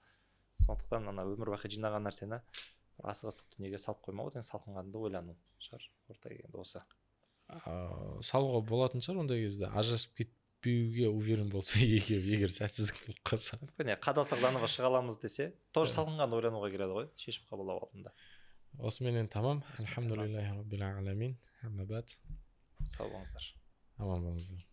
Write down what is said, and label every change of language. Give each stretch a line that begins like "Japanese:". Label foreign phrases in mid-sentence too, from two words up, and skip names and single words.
Kazakh: Сондықтан ана өмір бақи жинаған нәрсені асығыстық дүниеге салып қоймау деген салқынқанды ойлану шығар орта келгенде осы. Салуға болатын шығар ондай кезде, ажырасып кетпеуге уверен болса егер сәтсіздік болып қалса. Міне қадалсақ заново шыға аламыз десе, тоже салқынқанды ойлануға келеді ғой, шешім қабылдау алдында. Осыменен тамам.
Arabic: الحمد لله رب العالمين. أما بعد.
Kazakh: Сау болыңыздар. Аман болыңыздар.